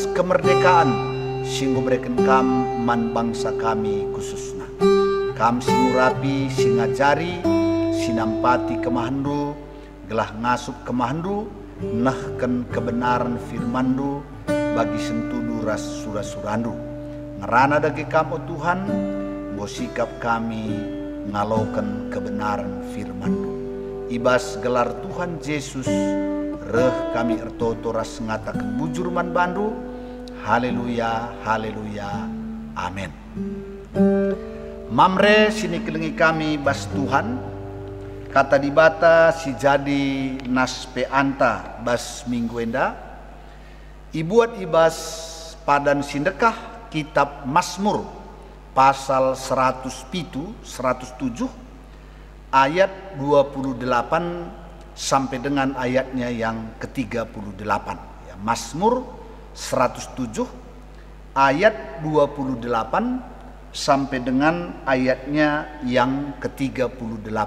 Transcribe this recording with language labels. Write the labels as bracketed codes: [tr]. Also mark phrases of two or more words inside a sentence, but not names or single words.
[btx] kemerdekaan singgo bereken kam man bangsa kami khususna kam singurapi singajari sinampati kemahandu gelah ngasup kemahandu nahken kebenaran firmandu bagi sentudu ras surasurandu ngerana dagi kamu Tuhan nggo sikap kami ngaloken kebenaran firmandu. Ibas gelar Tuhan Yesus reh kami ertoto ras ngatakan bujur man bandu. Haleluya, haleluya, amin. Mamre sini kelengi kami bas Tuhan. Kata dibata si jadi nas pe anta bas minggu enda. Ibuat ibas padan sindekah [id] kitab Mazmur pasal 107 ayat 28 sampai dengan ayatnya yang ke-38 ya, Mazmur 107 ayat 28 sampai dengan ayatnya yang ke-38.